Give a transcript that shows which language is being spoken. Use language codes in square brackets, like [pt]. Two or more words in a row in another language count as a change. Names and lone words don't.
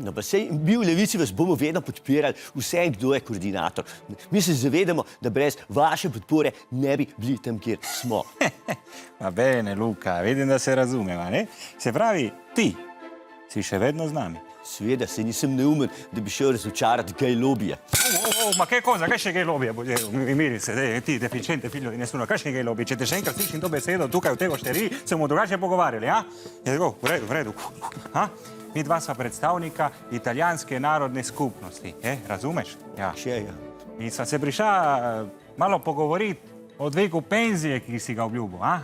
[sl] No, pa sej, mi v Levici vas bomo vedno podpirali, vse, kdo je koordinator. Mi se zavedamo, da brez vaše podpore ne bi bili tam, kjer smo. [it] Ma bene, [sl] Luka, vidim, da se razumeva, ne? Se pravi, ti si še vedno z nami. Seveda, se nisem neumen, da bi šel razočarati gej lobija. [it] Ma che cosa? [sl] Kaj še gej lobija? Miri se, [it] ti deficiente figlio di nessuno, [sl] kaj še gej lobija? Če te še enkrat slišim to besedo tukaj v tej ošteriji, se bomo drugače pogovarjali, ja? Je tako, v redu. Mi dva sva predstavnika italijanske narodne skupnosti, razumeš? Ja. Še, ja. In sva se prišla malo pogovoriti o dvigu penzije, ki si ga obljubil, a?